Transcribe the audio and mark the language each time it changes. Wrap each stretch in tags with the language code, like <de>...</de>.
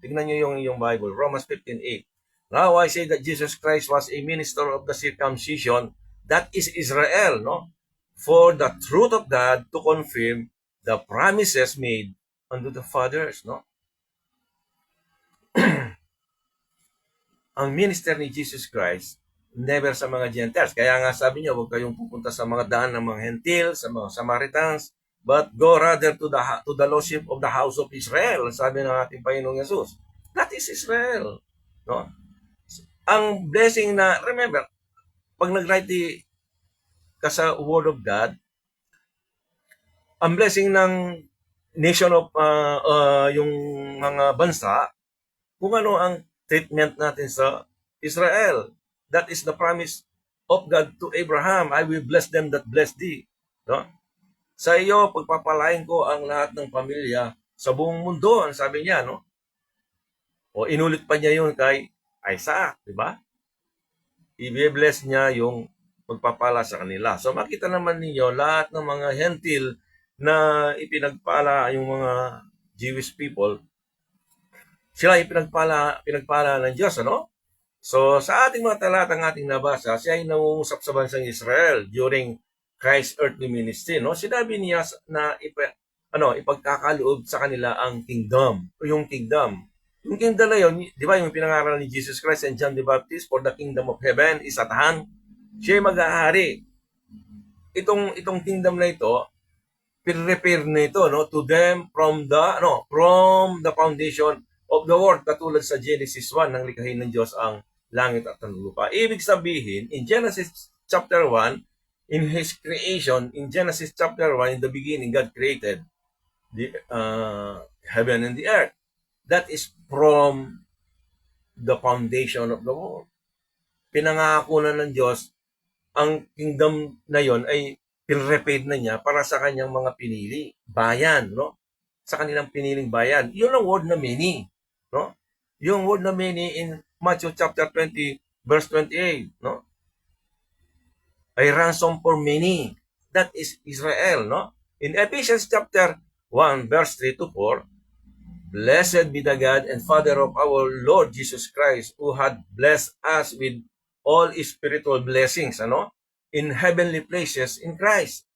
<en>Tingnan niyo yung Bible, Romans 15:8. Now I say that Jesus Christ was a minister of the circumcision, that is Israel, for the truth of God to confirm the promises made unto the fathers,</en> <tl>Ang minister ni Jesus Christ, never sa mga Gentiles. Kaya nga sabi niya, huwag kayong pupunta sa mga daan ng mga Hentil, sa mga Samaritans,</tl> <en>but go rather to the lordship of the house of Israel.</en> <tl>Sabi ng ating Panginoong Jesus.</tl> <en>That is Israel.</en> <tl>Ang blessing na, remember, pag nag-write ka sa Word of God, ang blessing ng nation of yung mga bansa, kung ano ang treatment natin sa Israel.</tl> <en>That is the promise of God to Abraham. I will bless them that bless thee.</en> <tl>Sa iyo, pagpapalain ko ang lahat ng pamilya sa buong mundo, ang sabi niya, O inulit pa niya yun kay Isaac, di ba? I-bless niya yung pagpapala sa kanila. So makita naman ninyo, lahat ng mga hentil na ipinagpala yung mga Jewish people, sila pinagpala ng Diyos, So, sa ating mga talatang ating nabasa, siya ay nangungusap sa bansang Israel</tl> <en>during Christ's earthly ministry,</en> <tl>Sinabi niya na ipagkakaloob sa kanila ang kingdom, yung kingdom. Yung kingdom na yun, di ba, yung pinangaral ni Jesus Christ and John the Baptist,</tl> <en>for the kingdom of heaven is at hand.</en> <tl>Siya ay mag-ahari. Itong kingdom na ito, prepare na ito,</tl> <en>to them from the foundation of the world,</en> <tl>katulad sa Genesis 1, nang likhain ng Diyos ang langit at ang lupa. Ibig sabihin,</tl> <en>in Genesis chapter 1, in His creation, in Genesis chapter 1, in the beginning, God created the heaven and the earth. That is from the foundation of the world.</en> <tl>Pinangako na ng Diyos, ang kingdom na yon ay pinrepaid na niya para sa kanyang mga pinili, bayan, Sa kanilang piniling bayan. Yun ang word na many, Yung word na many in Matthew chapter 20, verse 28,</tl> <en>A ransom for many. That is Israel, In Ephesians chapter 1, verse 3 to 4, Blessed be the God and Father of our Lord Jesus Christ, who had blessed us with all spiritual blessings, in heavenly places in Christ.</en>